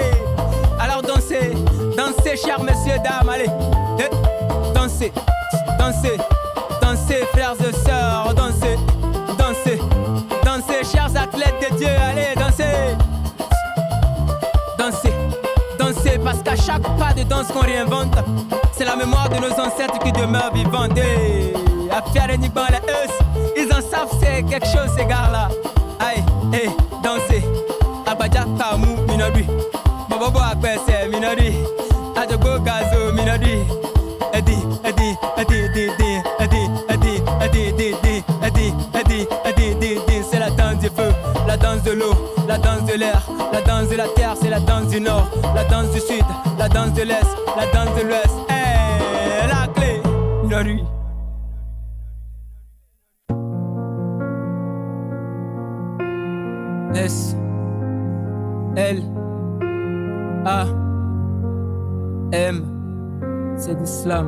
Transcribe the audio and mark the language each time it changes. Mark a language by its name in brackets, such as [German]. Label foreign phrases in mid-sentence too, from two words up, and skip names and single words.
[French] Alors dansez, chers messieurs, dames, allez, dansez, frères et sœurs, dansez, chers athlètes de Dieu, allez, dansez, parce qu'à chaque pas de danse qu'on réinvente, c'est la mémoire de nos ancêtres qui demeure vivante. À faire uniquement les eus, ils en savent c'est quelque chose ces gars-là. Aïe, dansez, Abadja Kamou Minori, Bobo Akwese Minori, Adjogo Gazo Minori, Eddie, c'est la danse du feu, la danse de l'eau, la danse de l'air, la danse de la terre, c'est la danse du nord, la danse du sud, la danse de l'est, la danse de l'ouest. La clé, Minori. S-L-A-M, c'est l'islam.